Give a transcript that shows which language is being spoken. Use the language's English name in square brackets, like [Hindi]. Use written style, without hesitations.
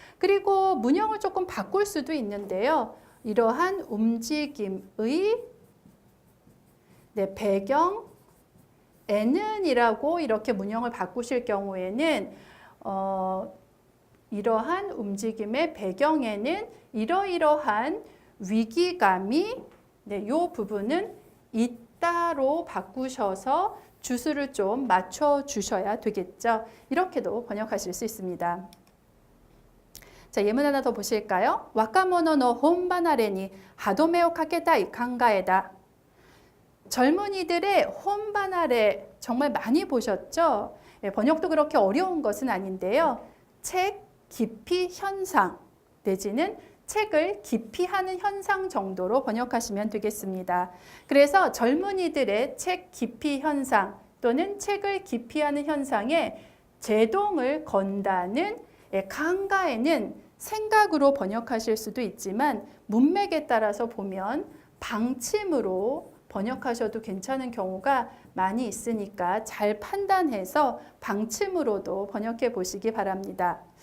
[Korean] 그리고 문형을 조금 바꿀 수도 있는데요. 이러한 움직임의 배경에는 이라고 이렇게 문형을 바꾸실 경우에는 이러한 움직임의 배경에는 이러이러한 위기감이 이 부분은 있다로 바꾸셔서 주수를 좀 맞춰주셔야 되겠죠. 이렇게도 번역하실 수 있습니다. 자, 예문 하나 더 보실까요? [Japanese] 若者の本離れに歯止めをかけたい考えだ. [Korean] 젊은이들의 혼바나레 정말 많이 보셨죠? 번역도 그렇게 어려운 것은 아닌데요. 책 깊이 현상 내지는 책을 기피하는 현상 정도로 번역하시면 되겠습니다. 그래서 젊은이들의 책 기피 현상 또는 책을 기피하는 현상에 제동을 건다는 강가에는 생각으로 번역하실 수도 있지만 문맥에 따라서 보면 방침으로 번역하셔도 괜찮은 경우가 많이 있으니까 잘 판단해서 방침으로도 번역해 보시기 바랍니다.